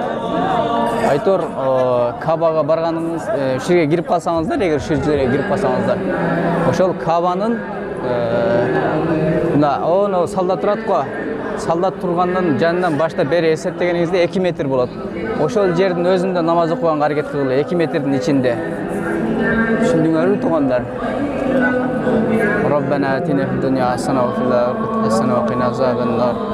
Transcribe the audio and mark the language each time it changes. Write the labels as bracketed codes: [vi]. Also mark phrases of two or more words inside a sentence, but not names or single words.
[ky] Айтор Кабага барганыңыз, ушул жерге кирип калсаңыздар, эгер ушул жерге кирип калсаңыздар, ошол Кабанын мына солдат турат го. Солдат тургандан жанынан баштап бери эсептегениңизде 2 метр болот. Ошол жердин өзүндө намаз окуганга аракет кылгыла, 2 метрдин ичинде. Түшүндүңөрбү туугандар? [ar] ربنا آتنا في الدنيا حسنة وفي الآخرة حسنة وقنا عذاب النار.